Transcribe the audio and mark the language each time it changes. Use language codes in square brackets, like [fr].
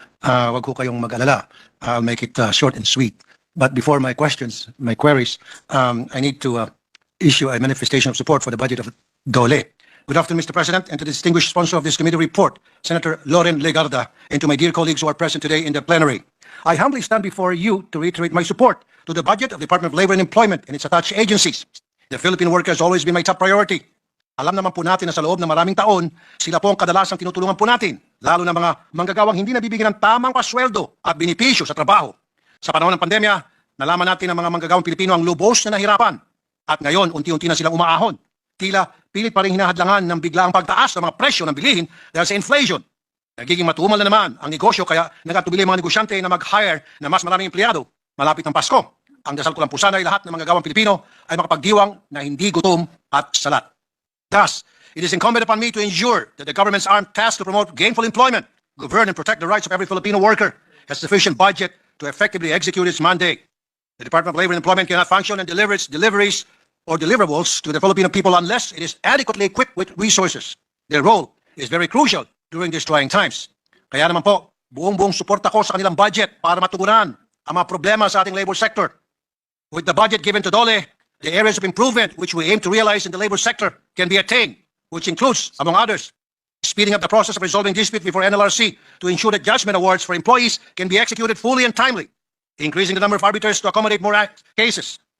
[tl] Wag ko kayong mag-alala. [en] I'll make it short and sweet. But before my questions, my queries, I need to issue a manifestation of support for the budget of DOLE. Good afternoon, Mr. President, and to the distinguished sponsor of this committee report, Senator Lauren Legarda, and to my dear colleagues who are present today in the plenary. I humbly stand before you to reiterate my support to the budget of the Department of Labor and Employment and its attached agencies. The Philippine worker has always been my top priority. [tl] Alam naman po natin na sa loob ng maraming taon, sila po ang kadalasang tinutulungan po natin, lalo na mga manggagawang hindi nabibigyan ng tamang pasweldo at binipisyo sa trabaho. Sa panahon ng pandemya, nalaman natin ng mga manggagawang Pilipino ang lubos na nahirapan. At ngayon, unti-unti na silang umaahon. Tila, pilit pa rin hinahadlangan ng biglaang pagtaas ng mga presyo ng bilihin dahil sa inflation. Nagiging matumal na naman ang negosyo kaya nagatubili ang mga negosyante na mag-hire na mas maraming empleyado malapit ng Pasko. Ang dasal ko lang po sana ay lahat ng manggagawang Pilipino ay makapagdiwang na hindi gutom at salat. [en] Thus, it is incumbent upon me to ensure that the government's armed task to promote gainful employment, govern and protect the rights of every Filipino worker, has sufficient budget to effectively execute its mandate. The Department of Labor and Employment cannot function and deliver its deliveries or deliverables to the Filipino people unless it is adequately equipped with resources. Their role is very crucial during these trying times. [tl] Kaya naman po, buong suporta ko sa kanilang budget para matugunan ang mga problema sa ating labor sector. [en] With the budget given to DOLE, the areas of improvement which we aim to realize in the labor sector can be attained, which includes, among others, speeding up the process of resolving dispute before NLRC to ensure that judgment awards for employees can be executed fully and timely, increasing the number of arbiters to accommodate more cases.